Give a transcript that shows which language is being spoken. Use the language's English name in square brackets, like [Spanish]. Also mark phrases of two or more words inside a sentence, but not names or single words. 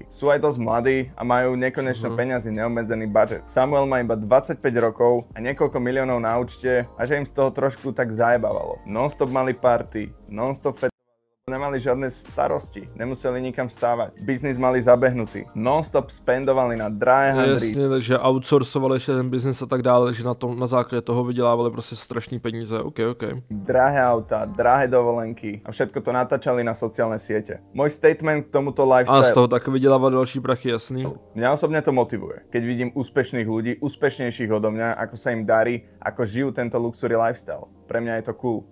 [Slovak] Sú aj dosť mladí a majú nekonečno peňazí, neobmedzený budget. Samuel má iba 25 rokov a niekoľko miliónov na účte a že im z toho trošku tak zajebávalo. Non-stop mali party, non-stop nemali žiadne starosti, nemuseli nikam stávať. Biznis mali zabehnutý, non-stop spendovali na drahé handry. [Czech] Jasně, takže outsourcovali ještě ten biznis a tak dále, že na základě toho vydělávali prostě strašný peníze, OK. [Slovak] Drahé auta, drahé dovolenky a všetko to natáčali na sociálne siete. Môj statement k tomuto lifestyle... [Czech] A z toho tak vydělávat další prachy, jasný. [Slovak] Mňa osobne to motivuje, keď vidím úspešných ľudí, úspešnejších odo mňa, ako sa im darí, ako žijú tento [English] luxury lifestyle. [Slovak] Pre mňa je to cool.